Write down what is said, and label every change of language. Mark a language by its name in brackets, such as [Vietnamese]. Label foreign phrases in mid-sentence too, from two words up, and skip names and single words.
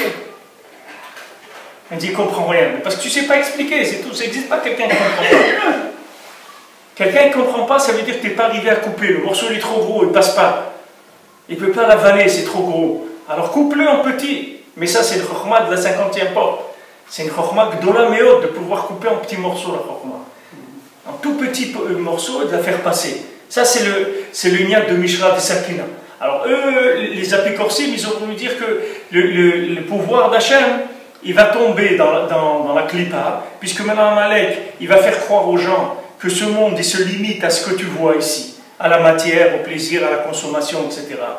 [French] Il dit, il ne comprend rien. Mais parce que tu ne sais pas expliquer, c'est tout. Ça n'existe pas quelqu'un qui ne comprend pas. Quelqu'un qui ne comprend pas, ça veut dire que tu n'es pas arrivé à couper. Le morceau, il est trop gros, il ne passe pas. Il ne peut pas l'avaler, c'est trop gros. Alors coupe-le en petit. Mais ça, c'est le chokhma de la 50e porte. C'est une [Hebrew] חכמה גדולה מאוד, [French] de pouvoir couper en petits morceaux la chokhma. En tout petit morceau et de la faire passer. Ça, c'est le niat de Mishra de Sakina. Alors eux, les apicorsim, ils ont voulu dire que le pouvoir d'Hachem, il va tomber dans la clipa, puisque maintenant Amalek, il va faire croire aux gens que ce monde, il se limite à ce que tu vois ici, à la matière, au plaisir, à la consommation, etc.